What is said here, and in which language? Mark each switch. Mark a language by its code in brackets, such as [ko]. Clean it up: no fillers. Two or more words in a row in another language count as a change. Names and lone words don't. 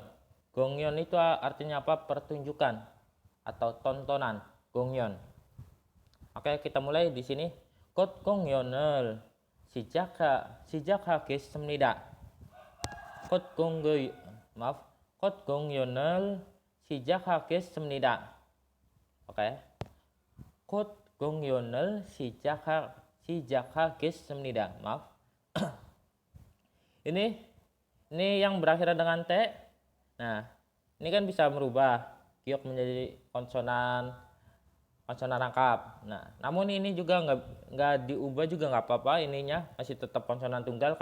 [id] Gongyeon itu artinya apa? Pertunjukan atau tontonan. Gongyeon. Oke, kita mulai di sini. [ko] 꽃 공연을 시작하겠습니다. 꽃 공연, maaf. 꽃 공연을 시작하겠습니다. Oke. 꽃 공연을 시작하겠습니다. [id] Maaf. Ini yang berakhir dengan T. Nah, ini kan bisa merubah giok menjadi konsonan rangkap. Nah, namun ini juga nggak diubah juga nggak apa-apa, ininya masih tetap konsonan tunggal.